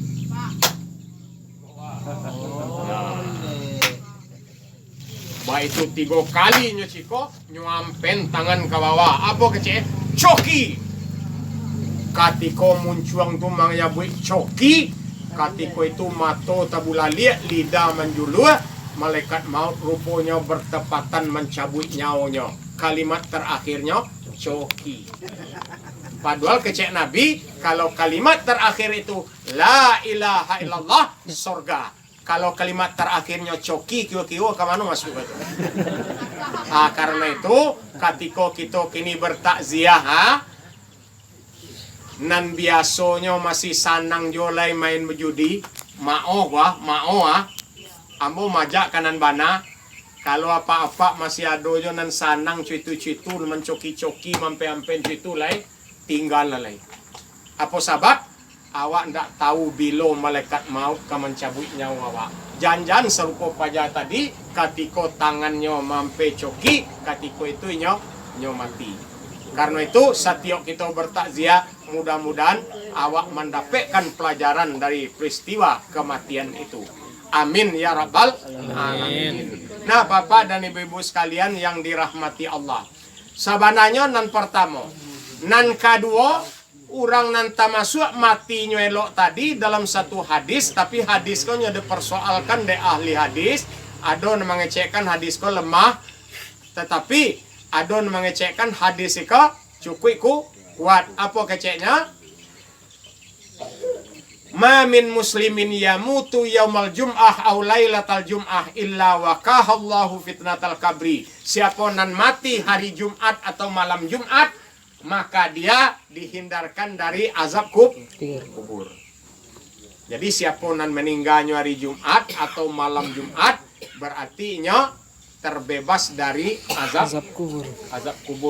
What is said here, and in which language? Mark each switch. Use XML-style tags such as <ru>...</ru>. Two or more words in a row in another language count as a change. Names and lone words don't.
<min>Baik itu 3 kali nyo ciko, nyo ampen tangan ke bawah. Apa kecek? Coki. Katiko muncuang tu mangyabui coki.</min> <id>Ketika itu</id> <min>mato tabulaliak,</min> <id>lidah menjulur, malaikat maut rupanya bertepatan mencabut nyawanya. Kalimat terakhirnya coki. Padahal kecek Nabi, kalau kalimat terakhir itu</id> <ar>لا إله إلا الله,</ar> <id>surga. Kalau kalimat terakhirnya coki, kira-kira ke mana masuk itu?</id> <min>Karena itu, ketika kita kini bertakziah, nan biasanya masih sanang jolai main berjudi, mao ambo majak kanan bana. Kalau apa-apa masih ada jo nan sanang cuitu-cuitu mencoki-coki mampe-ampen cuitu lai tinggal lai.</min> <id>Apa sebab?</id> <min>awak ndak tahu bilo malaikat maut ka mencabut nyawa awak. Jangan serupa paja tadi, katiko tangannya mampe coki, katiko itu nyo mati.</min> <id>Karena itu setiap kita bertakziah, mudah-mudahan awak mendapatkan pelajaran dari peristiwa kematian itu.</id> <ar>آمين يا رب العالمين.</ar> <id>Nah, Bapak dan Ibu-ibu sekalian yang dirahmati Allah.</id> <min>Sabananya nan pertama, nan kedua, orang nan masuk matinya elok tadi dalam satu hadis, tapi hadis ko nya dipersoalkan de ahli hadis, ada yang mengecekkan hadis ko lemah, tetapi ada yang mengecekkan hadis ko cukup kuat. Apa keceknya?</min> <ar>ما من مسلم يموت يوم الجمعة أو ليلة الجمعة إلا وقاه الله فتنة القبر.</ar> <id>Siapa nan mati hari Jumat atau malam Jumat, maka dia dihindarkan dari azab kubur. Jadi siapa nan meninggalnya hari Jumat atau malam Jumat, berarti nya terbebas dari azab kubur.</id>